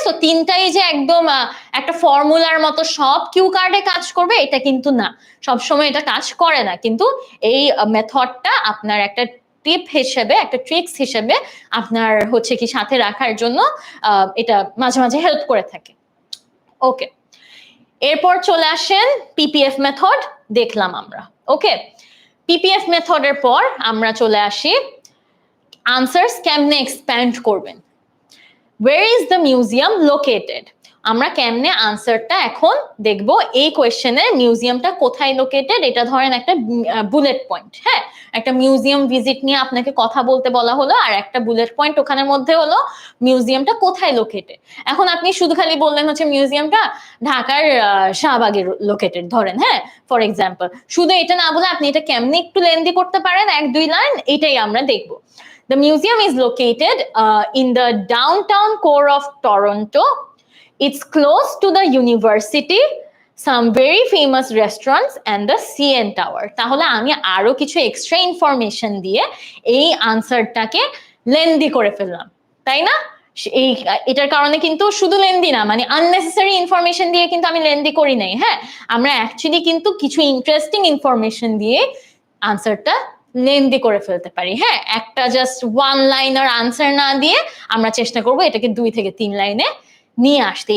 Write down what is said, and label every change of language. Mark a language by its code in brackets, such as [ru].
[bn] So তিনটাই যে একদম একটা ফর্মুলার মতো সব কিউ কার্ডে কাজ করবে এটা কিন্তু না, সবসময় এটা কাজ করে না, কিন্তু এই মেথডটা আপনার একটা টিপ হিসেবে, একটা ট্রিক্স হিসেবে আপনার হচ্ছে কি সাথে রাখার জন্য এটা মাঝে মাঝে হেল্প করে থাকে, ওকে। এরপর চলে আসেন পিপিএফ মেথড, দেখলাম আমরা, ওকে। পিপিএফ মেথডের পর আমরা চলে আসি আনসার্স কেমনে এক্সপ্যান্ড করবেন। [en] Where is the museum located? [bn] আমরা কেমনে আনসারটা এখন দেখব, এই কোয়েশ্চেনের মিউজিয়ামটা কোথায় লোকেটেড, এটা ধরেন একটা বুলেট পয়েন্ট, হ্যাঁ একটা মিউজিয়াম ভিজিট নিয়ে আপনাকে কথা বলতে বলা হলো, আর একটা বুলেট পয়েন্ট ওখানের মধ্যে হলো মিউজিয়ামটা কোথায় লোকেটেড। এখন আপনি শুধু খালি বললেন হচ্ছে মিউজিয়ামটা ঢাকার শাহবাগে লোকেটেড, ধরেন, হ্যাঁ [en] for example, [bn] শুধু এটা না বলে আপনি এটা কেমনে একটু লেন্দি করতে পারেন, 1-2 লাইন, এটাই আমরা দেখবো। [en] The museum is located in the downtown core of Toronto. It's close to the university, some very famous restaurants and the CN Tower. [bn] তাহলে আমি আরো কিছু এক্সট্রা ইনফরমেশন দিয়ে এই আনসারটাকে লেন্দি করে ফেললাম, তাই না? এই এটার কারণে কিন্তু শুধু লেন্দি না, মানে আননেসেসারি ইনফরমেশন দিয়ে কিন্তু আমি লেন্দি করি নাই, হ্যাঁ আমরা অ্যাকচুয়ালি কিন্তু কিছু ইন্টারেস্টিং ইনফরমেশন দিয়ে আনসারটা লেন্দি করে ফেলতে পারি, হ্যাঁ একটা জাস্ট 1 লাইনার আনসার না দিয়ে আমরা চেষ্টা করব এটাকে 2 থেকে 3 লাইনে নিয়ে আসতে।